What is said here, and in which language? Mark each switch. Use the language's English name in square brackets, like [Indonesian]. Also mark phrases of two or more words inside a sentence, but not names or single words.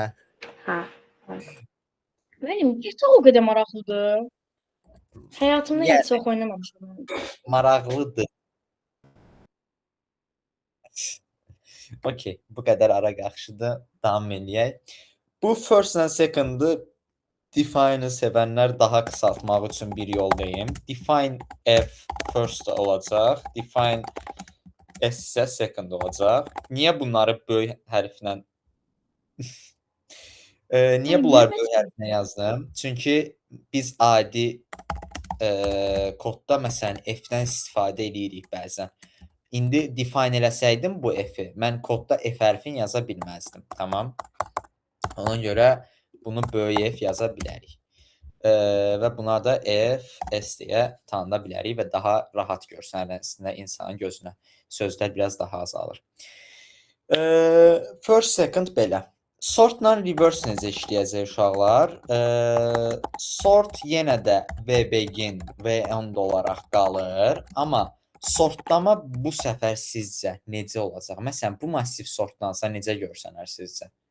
[Azerbaijani] Hə. Mənim GTA o qədər maraqlıdır. Həyatımda Yəni heç çox oynamamışam. maraqlıdır. Okey, bu qədər ara qaxışıda davam eləyək. Bu [English] first and second- [Azerbaijani] ı define-ı sevənlər daha qısaltmaq üçün bir yol deyim. [English] Define F first [Azerbaijani] olacaq. [English] Define S [Azerbaijani] isə second olacaq. Niyə bunları böyük hərflə niyə bunları böyük hərflə yazdım? Çünki biz adi kodda məsələn F-dən istifadə edirik bəzən. İndi define eləsəydim bu F-i, mən kodda F hərfini yaza bilməzdim. Tamam. Ona görə bunu böyük F yaza bilərik. Və buna da F, S deyə tanıda bilərik və daha rahat görsənir insanın gözünə. Sözlər biraz daha azalır. [English] First, second [Azerbaijani] belə. Sortla reverse necə işləyəcək uşaqlar? Sort yenə də VBegin, V10 olaraq qalır, amma sortlama bu səfər sizcə necə olacaq? Məsələn, bu massiv sortlansa necə görsənər sizcə?